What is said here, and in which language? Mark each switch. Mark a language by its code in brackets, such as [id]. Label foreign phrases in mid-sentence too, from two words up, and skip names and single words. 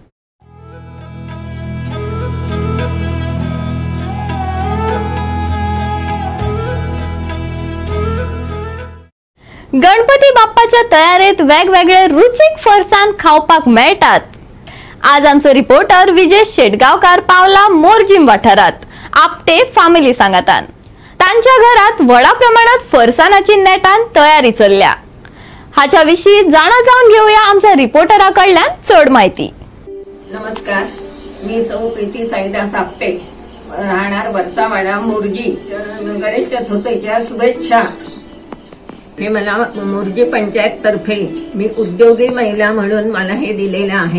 [kok] गणपती बाप्पाच्या तयारीत वेगवेगळे रुचीक फरसाण खावपाक मेळटात। आज आमचो रिपोर्टर विजय शेटगावकार पावला मोरजीम वाठारात आपटे फॅमिली सांगातान। तांच्या घरात व्हडा प्रमाणात फरसाणाची नेटान तयारी चल्ल्या। हाच्या विशीं जाणा जावन घेऊया आमच्या रिपोर्टराकडल्यान चड माहिती। [mr] नमस्कार, मी सौ प्रीती साईदास आपटे, राहणार वरचावाडा मोरजी। गणेश चतुर्थीच्या शुभेच्छा। हे मला मोरजी पंचायत तर्फे मी उद्योगी महिला म्हणून मला हे दिलेलं आहे।